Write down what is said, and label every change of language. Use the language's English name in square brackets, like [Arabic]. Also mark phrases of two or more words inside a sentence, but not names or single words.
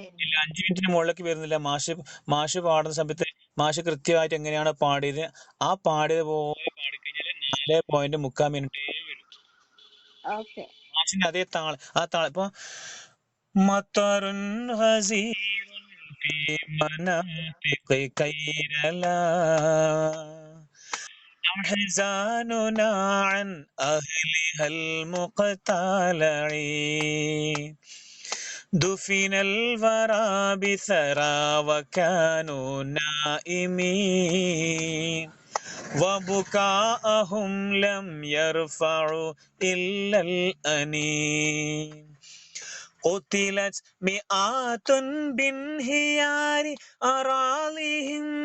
[Malayalam] ഇല്ല, 5 മിനിറ്റിന് മുകളിലേക്ക് വരുന്നില്ല. മാഷ് പാടുന്ന സമയത്ത് മാഷ് കൃത്യമായിട്ട് എങ്ങനെയാണ് പാടിയത്, ആ പാടിയത് പോലെ പാടിക്കഴിഞ്ഞാല് 4.3 മിനിറ്റേ വരും. മാഷിന്റെ അതേ ആ താളം. [Arabic] ഇപ്പൊ مطر غزير في مناطق كيرالا أحزاننا عن أهلها المقتلعين دفن الورى بثرى وكانوا نائمين وبكاءهم لم يرفعوا إلا الأنين قتلت مئات بانهيار أراضيهم